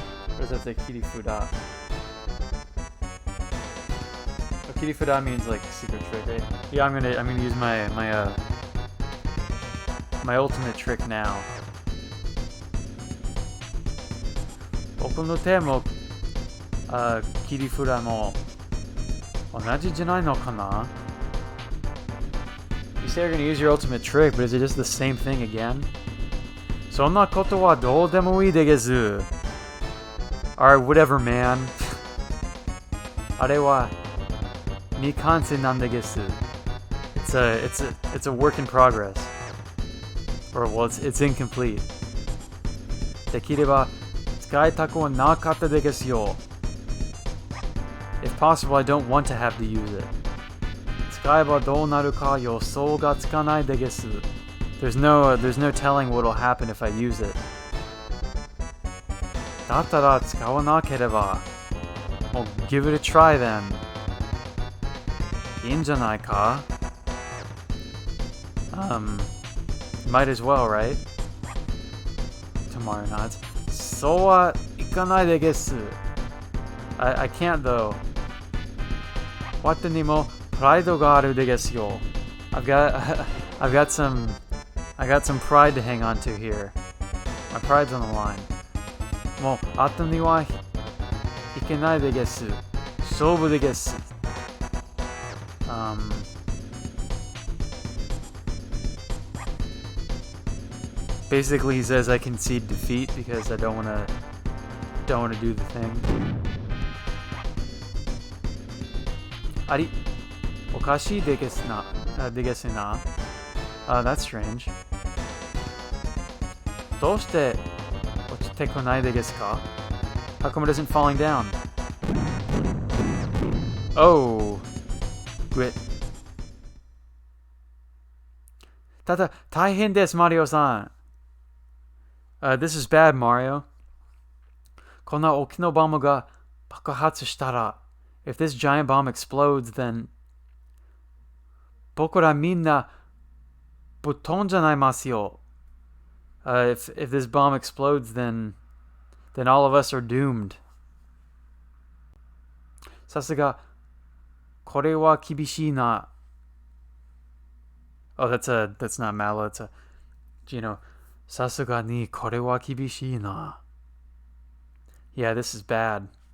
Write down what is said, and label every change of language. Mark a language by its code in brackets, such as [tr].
[en] Or does that say Kirifuda? Oh, Kirifuda means like secret trick, right? Yeah, I'm gonna use my ultimate trick now. [ja] 僕の手も、切り札も同じじゃないのかな? [en] You say you're gonna use your ultimate trick, but is it just the same thing again? [ja] そんなことはどうでもいいです。 [en] Alright, whatever, man. [ja] あれは未完成なんです。 [en] It's a work in progress. Or, well, it's incomplete. [ja] できれば使いたくはなかったですよ。 [en] If possible, I don't want to have to use it. [ja] 使えばどうなるか予想がつかないです。 [en] There's no telling what'll happen if I use it. [ja] だったら使わなければ。 [en] Well, give it a try then. [ja] いいんじゃないか? [en] Might as well, right? Tomorrow nods. [ja] そうはいかないです。 [en] I can't though. [ja] わてにもプライドがあるですよ。 [en] I've got some pride to hang on to here. My pride's on the line. [ja] もう後にはいけないです。勝負です。 [en] Basically, he says I concede defeat because I don't wanna do the thing. [ja] あり、おかしいですな。ですな。 [en] That's strange. [ja] どうして落ちてこないですか? [en] How come it isn't falling down? Oh, grit. [ja] ただ、大変です、マリオさん。 [en] This is bad, Mario. [ja] こんな大きなボムが爆発したら、 [en] if this giant bomb explodes, then [ja] 僕らみんなぶっ飛んじゃないますよ。 [en] If this bomb explodes, then all of us are doomed. [ja] さすが、これは厳しいな。 [en] Oh, that's not Mallow. It's a, Gino. [ja] さすがにこれは厳しいな。 [en] Yeah, this is bad.